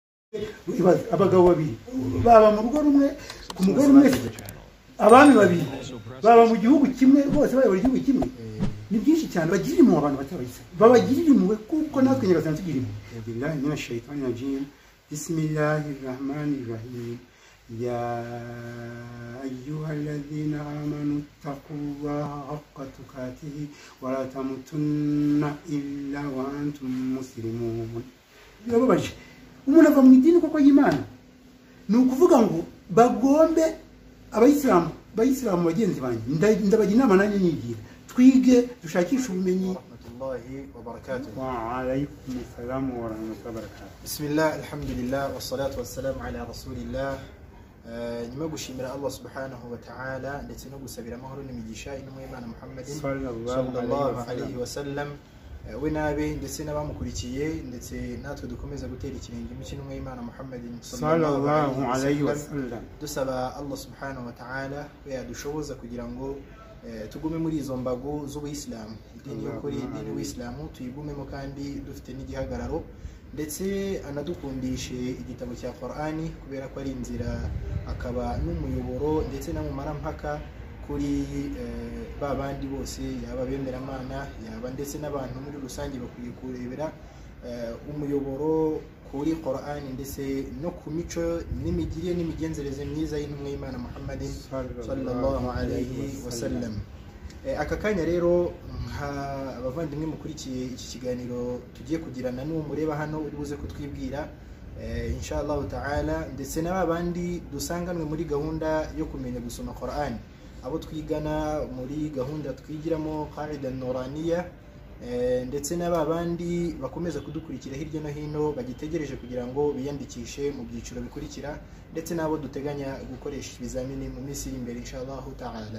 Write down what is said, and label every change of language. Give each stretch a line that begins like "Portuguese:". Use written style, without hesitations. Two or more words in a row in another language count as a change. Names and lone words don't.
Kinyarwanda: abagabo babiri baba mu rugo rumwe ku mugore umwe, abami babiri baba mu gihugu kimwe, bose bayobora igihugu kimwe. Ni byinshi cyane bagirira impuhwe abantu batabayise, babagirira impuhwe kuko natwe nyagasani tugira impuhwe.
Arabic: بالله من الشيطان الرجيم. بسم الله الرحمن الرحيم. يا أيها الذين آمنوا اتقوا الله حق تقاته ولا تموتن إلا وأنتم مسلمون.
Kinyarwanda: Birababaje umuntu ava mu idini koko y'Imana, ni ukuvuga ngo bagombe abayisilamu bagenzi banjye, ndabagira inama nanjye nyigira, twige dushakisha ubumenyi.
Arabic: وعليكم السلام ورحمة الله وبركاته. بسم الله، الحمد لله، والصلاة والسلام على رسول الله.
Kinyarwanda: Nyuma gushimira Allah
Arabic: سبحانه وتعالى
Kinyarwanda: ndetse no gusabira amahoro n'imigisha intumwa y'Imana Muhammadin
Arabic: صلى الله عليه وسلم,
Kinyarwanda: we nabe ndetse n'abamukurikiye, ndetse natwe dukomeza gutera ikirenge mu cy'intumwa y'Imana Muhammadin
Arabic: صلى الله عليه وسلم,
Kinyarwanda: dusaba Allah
Arabic: سبحانه وتعالى
Kinyarwanda: we yadushoboza kugira ngo tugume muri izo mbago z'Ubuislamu, idini y'ukuri, idini y'Ubuislamu tuyigumemo kandi dufite n'igihagararo, ndetse anadukundishe igitabo cya Qur'ani kubera ko ari inzira akaba n'umuyoboro ndetse n'amumarampaka kuri babandi bose, yaba bemeramana yaba ndetse n'abantu muri rusange bakwiye kurebera umuyoboro kuri Qur'ani ndetse no ku mico n'imigirire n'imigenzereze myiza y'intumwa y'Imana Muhammadin
Arabic: صلى الله عليه وسلم.
Kinyarwanda: Aka kanya rero abavandimwe mukurikiye iki kiganiro tugiye kugirana n'uwo mureba hano uri buze kutwibwira
Arabic: إن شاء الله تعالى,
Kinyarwanda: ndetse n'abandi dusanganwe muri gahunda yo kumenya gusoma Qur'ani, abo twigana muri gahunda twigiramo Qaida Nuraniya, ndetse n'abandi bakomeza kudukurikira hirya no hino bagitegereje kugira ngo biyandikishe mu byiciro bikurikira, ndetse n'abo duteganya gukoresha ibizamini mu minsi iri imbere
Arabic: إن شاء الله تعالى.